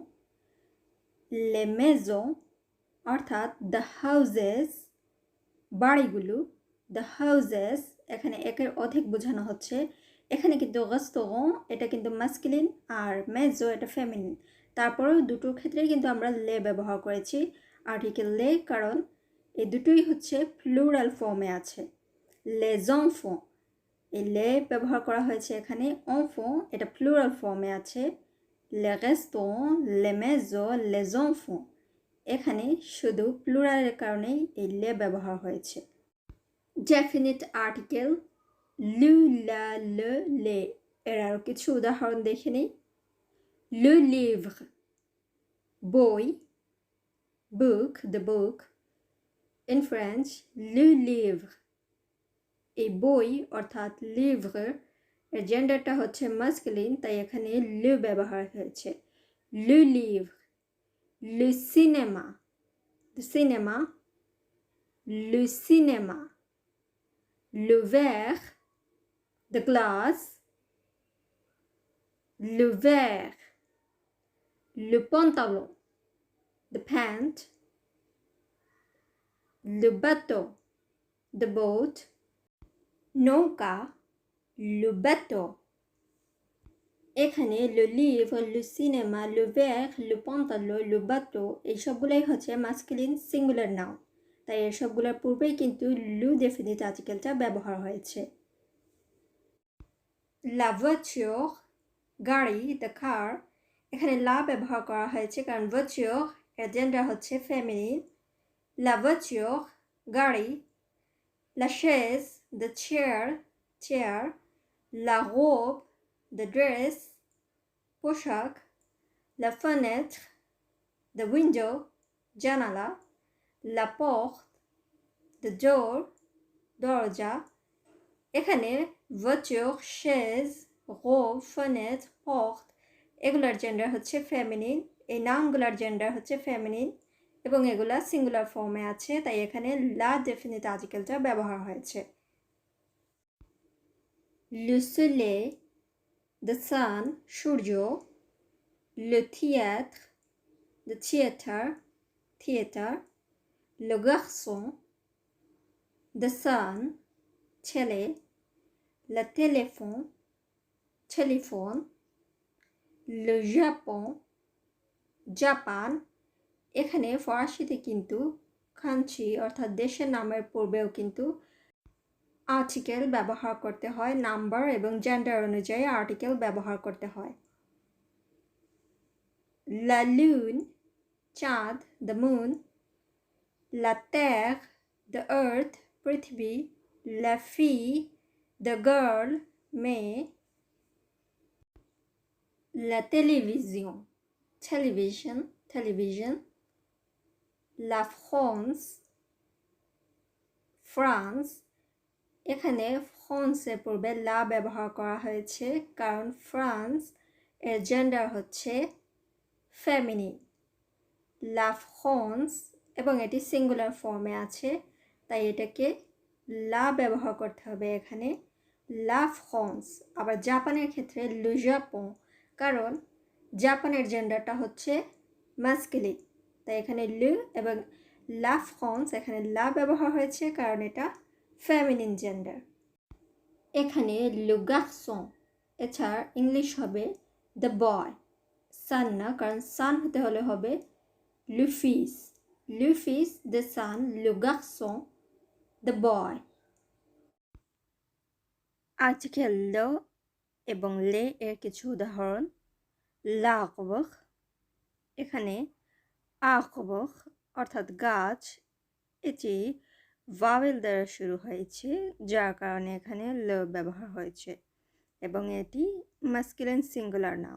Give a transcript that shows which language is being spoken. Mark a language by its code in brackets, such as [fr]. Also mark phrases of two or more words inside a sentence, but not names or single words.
[fr] les maisons [bn] অর্থাৎ [en] the houses, [bn] বাড়িগুলো, [en] the houses [bn] এখানে একের অধিক বোঝানো হচ্ছে। এখানে কিন্তু রেস্টুরেন্ট এটা কিন্তু ম্যাস্কুলিন আর মেজো এটা ফেমিনিন। তারপরেও দুটোর ক্ষেত্রেই কিন্তু আমরা লে ব্যবহার করেছি আর্টিকেল লে, কারণ এই দুটোই হচ্ছে [en] plural form [bn] আছে। [fr] les enfants, [bn] এই লে ব্যবহার করা হয়েছে এখানে। enfants এটা [en] plural form [bn] আছে। [fr] les restaurants, les maisons, les enfants [bn] এখানে শুধু প্লুরালের কারণেই এই লে ব্যবহার হয়েছে। [en] definite article [fr] le, la, les, les [bn] এর আরও কিছু উদাহরণ দেখে নিই। [fr] le livre বই, [en] book the book, in French [fr] le livre [bn] এই বই অর্থাৎ লিভ্র এর জেন্ডারটা হচ্ছে মাস্কুলিন, তাই এখানে লে ব্যবহার হয়েছে। [fr] le livre, le cinéma, [en] the cinema, [fr] le cinéma, le verre, [en] the glass, [fr] le verre, le pantalon, [en] the pant, [fr] le bateau, [en] the boat, [bn] নৌকা, [fr] le bateau এখানে le livre, le cinéma, le verre, le pantalon, le bateau [bn] এই সবগুলোই হচ্ছে [en] masculine singular noun, [bn] তাই এর সবগুলোর পূর্বেই কিন্তু লু [en] definite article [bn] ব্যবহার হয়েছে। [fr] la voiture গাড়ি, [en] the car [bn] এখানে লা ব্যবহার করা হয়েছে কারণ voiture এর জেন্ডার হচ্ছে ফেমিনিন। [fr] la voiture গাড়ি, la chaise [en] the chair, [fr] la robe [en] the dress [fr] পোশাক, la fenêtre [en] the window [fr] জানালা, la porte [en] the door [fr] দরজা। [bn] এখানে voiture, chaise, robe, fenêtre, porte এগুলার জেন্ডার হচ্ছে ফেমিনিন, এই নাউনগুলার জেন্ডার হচ্ছে ফেমিনিন এবং এগুলা [en] singular form [bn] আছে, তাই এখানে লা [en] definite article [bn] ব্যবহার হয়েছে। [fr] le soleil [en] the sun [fr] সূর্য, le théâtre [en] the theater, [fr] le garçon [en] the son [fr] ছেলে, le téléphone, le Japon জাপান। [bn] এখানে ফরাসিতে কিন্তু কান্ট্রি অর্থাৎ দেশের নামের পূর্বেও কিন্তু আর্টিকেল ব্যবহার করতে হয়, নাম্বার এবং জেন্ডার অনুযায়ী আর্টিকেল ব্যবহার করতে হয়। [fr] la lune চাঁদ, [en] the moon, [fr] la terre [en] the earth [fr] পৃথিবী, la fille [en] the girl [fr] মেয়ে, la télévision [bn] television, [fr] la France [bn] এখানে ফ্রান্সের পূর্বে লা ব্যবহার করা হয়েছে কারণ ফ্রান্স এর জেন্ডার হচ্ছে ফেমিনিন। [fr] la France [bn] এবং এটি [en] singular form [bn] আছে, তাই এটাকে লা ব্যবহার করতে হবে এখানে, [fr] la France। [bn] আবার জাপানের ক্ষেত্রে [fr] le Japon, [bn] কারণ জাপানের জেন্ডারটা হচ্ছে ম্যাস্কুলিন, তাই এখানে le এবং [fr] la France [bn] এখানে লা ব্যবহার হয়েছে কারণ এটা ফেমিনিন জেন্ডার। এখানে [fr] le garçon [bn] এছাড়া ইংলিশ হবে [en] the boy, [bn] সান না, কারণ সান হতে হলে হবে [fr] le fils [en] the son, [fr] le garçon [en] the boy। [bn] আর্টিকেল ল এবং লে এর কিছু উদাহরণ। l'arbre এখানে arbre অর্থাৎ গাছ, এটি ভাওয়েল দ্বারা শুরু হয়েছে যার কারণে এখানে ল ব্যবহার হয়েছে এবং এটি [en] masculine singular noun.